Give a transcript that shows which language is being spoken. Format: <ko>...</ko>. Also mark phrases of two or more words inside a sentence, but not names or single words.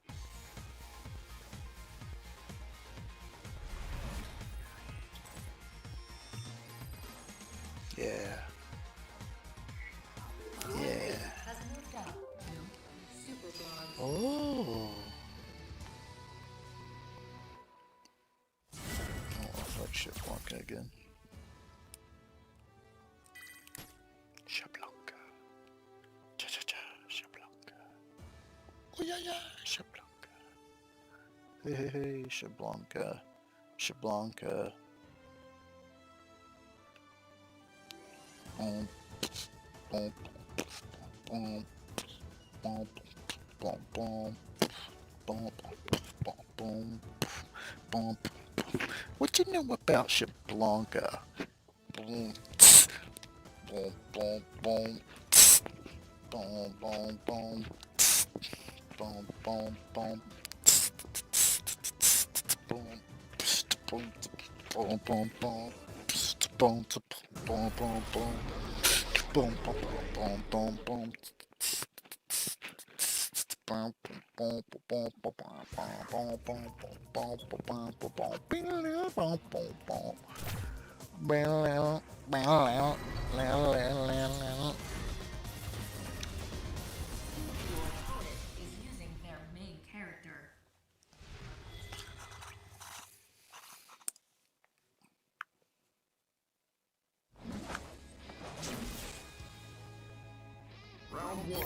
<en>Yeah. Yeah. Has moved up. Super bronze. Oh. Oh, fuck shit, Blanca again. Shablanca. Cha cha cha, Shablanca. Oh yeah yeah, Shablanca. Hey hey hey, Shablanca. Shablanca. Boom. Boom. Boom. Boom. Boom. Boom. Boom. Boom. Boom. Boom. What you know about Shablanca? Boom. Boom. Boom. Boom. Boom. Boom. Boom. Boom. Boom. Boom. Boom. Boom. Boom. Boom. Boom. Boom. Boom. Boom. Boom. Boom, boom, boom, boom, boom. Boom, boom, boom, boom, boom, boom, boom, boom, boom, boom, boom, boom, boom, boom, boom. Your opponent is using their main character. Round 1.</en>